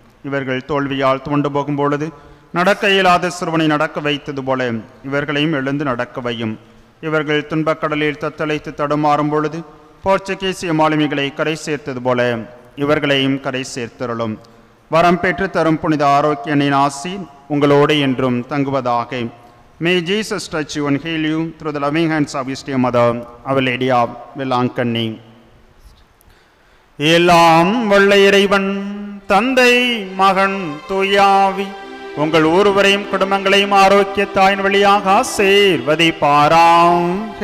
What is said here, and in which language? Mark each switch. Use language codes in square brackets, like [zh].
[ta] இவர்கள் தோல்வியால் துவண்டு போகும்பொழுது நடக்க இயலாத சிறுவனை நடக்க வைத்தது போல இவர்களையும் எழுந்து நடக்கவையும். இவர்கள் துன்பக்கடலில் தத்தளித்து தடுமாறும் பொழுது போர்ச்சுகீசிய மாலுமிகளை கரை சேர்த்தது போல இவர்களையும் கரை சேர்த்தருளும். வரம் பெற்று தரும் புனித ஆரோக்கியனின் ஆசி உங்களோடு என்றும் தங்குவதாக. [en] May Jesus touch you and heal you through the loving hands of His dear Mother, Our Lady of Velankani. [ta] எல்லாம் வல்ல இறைவன் தந்தை மகன் தூயாவி உங்கள் ஒருவரையும் குடும்பங்களையும் ஆரோக்கியத்தாயின் வழியாக ஆசீர்வதிப்பாராம்.